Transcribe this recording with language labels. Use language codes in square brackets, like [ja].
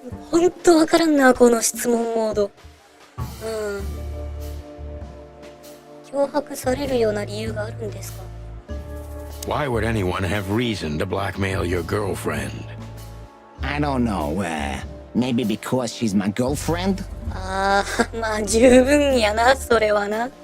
[ja] ほんとわからんな、この質問モード。脅迫されるような理由があるんですか？ [en] Why would anyone have reason to blackmail your girlfriend? I don't know, maybe because she's my girlfriend? [ja] まあ十分やな、それはな。